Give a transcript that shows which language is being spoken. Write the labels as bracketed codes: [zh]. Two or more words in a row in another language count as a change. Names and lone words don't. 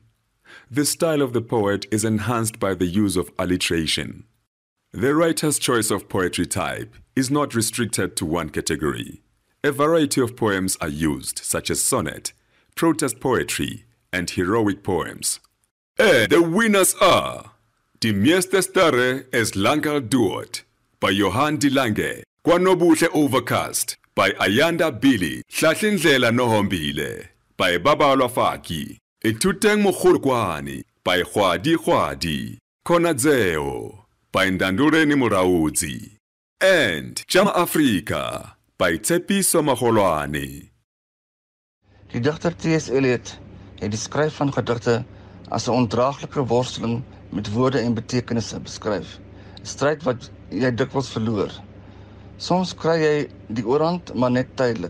[en] The style of the poet is enhanced by the use of alliteration. The writer's choice of poetry type is not restricted to one category. A variety of poems are used, such as sonnet, protest poetry, and heroic poems. The winners are Die meeste sterre is langer duurt by Johan de Lange, Kwanobuhle Overcast by Ayanda Billy, Hlahlindlela Nohombile by Babalwa Faki, Ituteng Mogolokwane by Gwadi, Konadzeo by Ndanduleni Muraudzi, and Jama Afrika by Tshepiso Magolwane. [af] Die digter T.S. Eliot het die skryf van gedigte as 'n ondraaglike worsteling met woorde en betekenisse beskryf. 'n Stryd wat jy dikwels verloor. Soms kry jy die oorhand, maar net tydelik.